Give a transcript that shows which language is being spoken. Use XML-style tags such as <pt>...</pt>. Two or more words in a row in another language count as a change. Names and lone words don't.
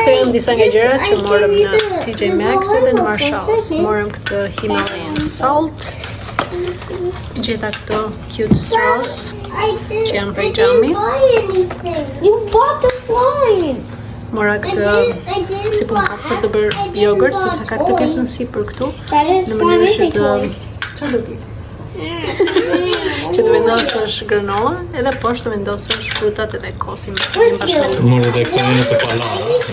<sq>disa nga gjërat që morëm në TJ Maxx edhe në Marshalls. Morëm këtë</sq> <en>Himalayan Salt.</en> <sq>Gjeta këto</sq> <en>cute straws</en> <sq>që janë prej xhami.</sq> <en>You bought the slime.</en> <sq>Mora këtë si pun kap për të bërë yogurt, sepse ka këtë pjesën sipër këtu. Në mënyrë që të çfarë do ti? Që të vendosësh granola, edhe poshtë të vendosësh frutat edhe kosin bashkë me Morë dhe këtë një të palara.</sq>